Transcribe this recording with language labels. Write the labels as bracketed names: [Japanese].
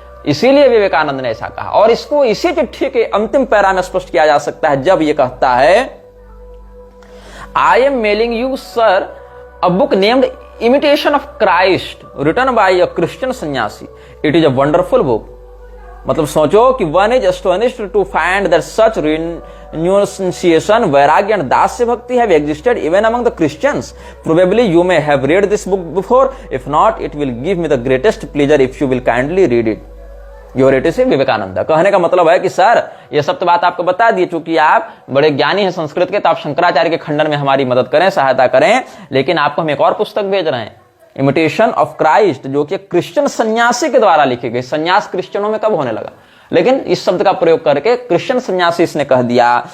[Hindi] इसीलिए विवेकानंद ने ऐसा कहा। और इसको इसी चिट्ठी के अंतिम पैरा में स्पष्ट किया जा सकता है, जब यह कहता है, [English] I am mailing you sir a book named Imitation of Christ written by a Christian sannyasi, it is a wonderful book. [Hindi] मतलब सोचो कि [English] One is astonished to find that such renunciation, vairagya and dasya bhakti have existed even among the Christians. Probably you may have read this book before. If not, it will give me the greatest pleasure if you will kindly read it. Your it say Vivekananda. [Hindi] कहने का मतलब है कि sir ये सब तो बात आपको बता दी, चूंकि आप बड़े ज्ञानी हैं संस्कृत के, तो आप शंकराचार्य के खंडन में हमारी मदद करें, सहायता करें, लेकिन आपको हम एक और पुस्तक भेज रहे हैं, इमिटेशन ऑफ क्राइस्ट, जो कि क्रिश्चियन सन्यासी के द्वारा लिखी गई। सन्यास क्रिश्चियनों में कब होने लगा, लेकिन इस शब्द का प्रयोग करके क्रिश्चियन सन्यासी इसने कह दिया।